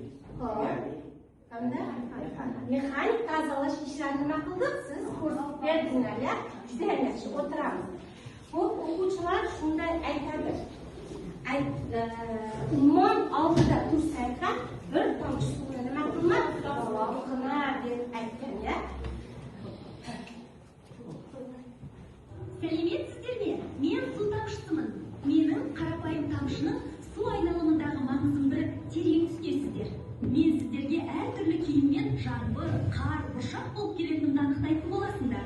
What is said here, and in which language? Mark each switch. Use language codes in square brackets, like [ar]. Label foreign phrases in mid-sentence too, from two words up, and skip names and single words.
[uz] Hamda mexanik tozalash ishlarini nima qildik? Siz ko'rsatib berdinglar, ya. Juda yaxshi, o'tiramiz. Bu o'quvchilar shunday aytadi. Ummon oldida tursak ham bir tomchi suvni nima qilma? Qilma deb aytgan, ya. [kk] Сәлемет сіздерге, мен су тамшысымын. Менің қарапайым тамшының су айналымындағы маңызын біліп терең түсінесіздер. Мен сіздерге әртүрлі киіммен жаңбыр, қар, бұршақ болып келетінімді анықтайтын боласыңдар.